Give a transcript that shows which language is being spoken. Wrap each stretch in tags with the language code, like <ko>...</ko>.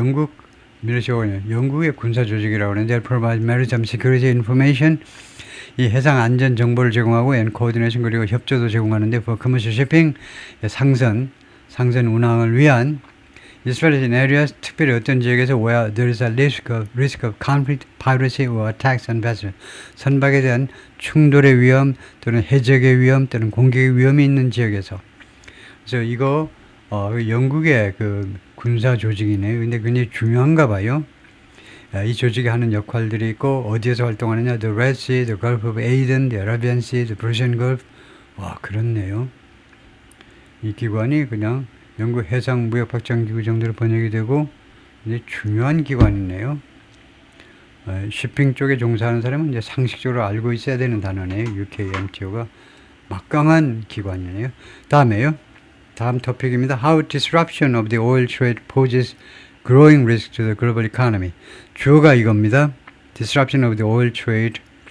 <ko>영국 밀리셔, 영국의 군사 조직이라고 하는데</ko> <en>they provide maritime security information,</en> <ko>이 해상 안전 정보를 제공하고</ko> <en>and coordination,</en> <ko>그리고 협조도 제공하는데</ko> <en>for commercial shipping,</en> <ko>상선 운항을 위한</ko> <en>especially in areas,</en> <ko>특별히 어떤 지역에서</ko> <en>where there is a risk of conflict, piracy or attacks on vessels,</en> <ko>선박에 대한 충돌의 위험 또는 해적의 위험 또는 공격의 위험이 있는 지역에서. 그래서 이거 영국의 군사 조직이네요. 근데 굉장히 중요한가 봐요. 이 조직이 하는 역할들이 있고 어디에서 활동하느냐, the Red Sea, the Gulf of Aden, the Arabian Sea, the Persian Gulf. 와, 그렇네요. 이 기관이 그냥 영국 해상무역확장기구 정도로 번역이 되고 이제 중요한 기관이네요. 쇼핑 쪽에 종사하는 사람은 이제 상식적으로 알고 있어야 되는 단어네요. UKMTO가 막강한 기관이네요. 다음 토픽입니다.</ko> <en>How disruption of the oil trade poses growing risk to the global economy.</en> <ko>주어가 이겁니다.</ko> <en>Disruption of the oil trade.</en>